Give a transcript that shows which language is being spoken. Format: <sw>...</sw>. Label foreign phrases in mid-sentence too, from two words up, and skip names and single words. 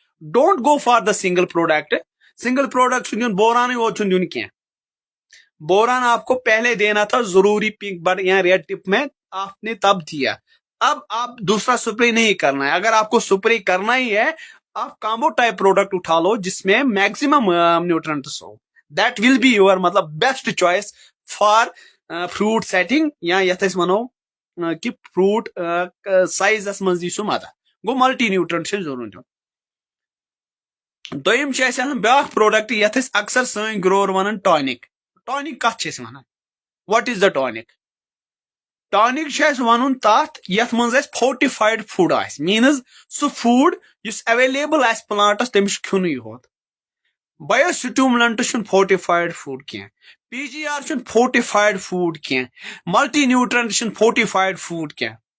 <en>don't go for the single product single product</en> <ks>چھُنہٕ دیُن بورانٕے یوت چھُنہٕ دیُن کینٛہہ بوران</ks> <ur>آپ کو پہلے دینا تھا ضروری</ur> <en>pink bud</en> <ur>یا</ur> <en>red tip</en> <ur>میں آپ نے تب دیا اب آپ دوسرا سپرے نہیں کرنا ہے اگر آپ کو سپرے کرنا ہی ہے آپ</ur> <en>combo type product</en> <ur>اٹھا لو جس میں</ur> <en>maximum nutrients</en> <ur>ہو</ur> <en>that will be your</en> <ur>مطلب</ur> <en>best choice for fruit setting</en> <ks>یا یتھ أسۍ ونو کہ فروٹ سائزس منٛز دی سُہ مدد گوٚو ملٹی نیوٗٹرنٹ چھُ ضروٗر دیُن دوٚیِم چھُ اَسہِ آسان بیاکھ پروڈکٹ یتھ أسۍ اکثر سٲنۍ گرور ونان ٹانِک ٹانِک کتھ چھِ أسۍ ونان</ks> <en>what is the tonic</en> <ks>ٹانِک چھُ اَسہِ ونُن تتھ یتھ منٛز اَسہِ</ks> <en>fortified food</en> <ks>آسہِ میٖنٕز سُہ فوڈ یُس ایویلیبل آسہِ پلانٹس تٔمِس چھُ کھیوٚنُے یوت</ks> <en>bio stimulant</en> <ks>چھُنہٕ</ks> <en>fortified food</en> <ks>کینٛہہ پی جی آر چھُنہٕ</ks> <en>fortified food</en> <ks>کینٛہہ</ks> <en>multi nutrient</en> <ks>چھُنہٕ</ks> <en>fortified food</en> <ks>کینٛہہ</ks>